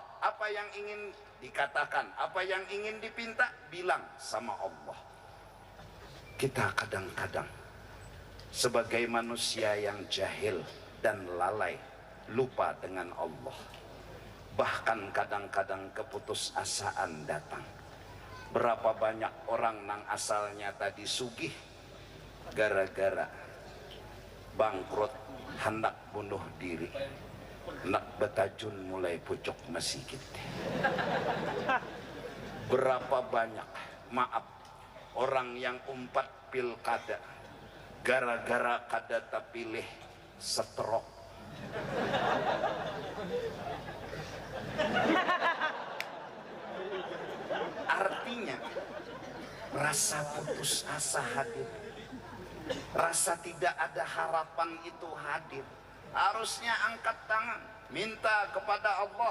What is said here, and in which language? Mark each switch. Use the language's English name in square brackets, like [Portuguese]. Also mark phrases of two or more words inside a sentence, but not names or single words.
[Indonesian] Apa yang ingin dikatakan, apa yang ingin dipinta, bilang sama Allah. Kita kadang-kadang sebagai manusia yang jahil dan lalai, lupa dengan Allah. Bahkan kadang-kadang keputusasaan datang. [Banjar] Berapa banyak orang nang asalnya tadi sugih, gara-gara bangkrut hendak bunuh diri, nak betajun mulai pucuk masjid. Berapa banyak, maaf, orang yang umpat pilkada gara-gara kada terpilih setrok. [Indonesian] Artinya rasa putus asa hadir, rasa tidak ada harapan itu hadir. Harusnya angkat tangan, minta kepada Allah.